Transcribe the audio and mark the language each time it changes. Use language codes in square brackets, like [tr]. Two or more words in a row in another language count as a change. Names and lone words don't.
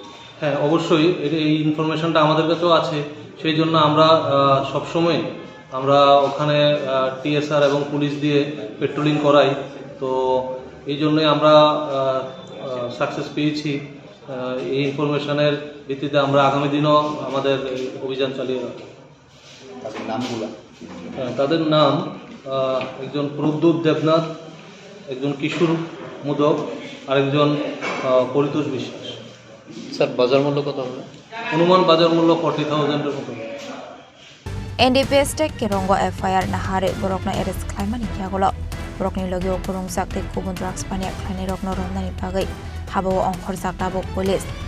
[bn] হ্যাঁ অবশ্যই এই ইনফরমেশনটা আমাদের কাছেও আছে সেই জন্য আমরা সবসময় আমরা ওখানে টিএসআর এবং পুলিশ দিয়ে পেট্রোলিং করাই তো এই জন্যই আমরা সাকসেস পেয়েছি এই ইনফরমেশনের ভিত্তিতে আমরা আগামী দিনও আমাদের অভিযান চালিয়ে রাখব তাদের নামগুলো তাদের নাম একজন প্রদ্যুৎ দেবনাথ একজন কিশোর মোদক আরেকজন পরিতোষ বিশ্বাস স্যার বাজার মূল্য কত হবে অনুমান বাজার মূল্য 40,000-এর মতো [trp] NDPS Tech Kirongo FIR Nahare Borokna Eres Klaimani Kyagolo Borokni Logio Kurung Sakte Kubun Drugs Pania Klainerokno Romnani Pagai Habo Ongkhor Saktabo Police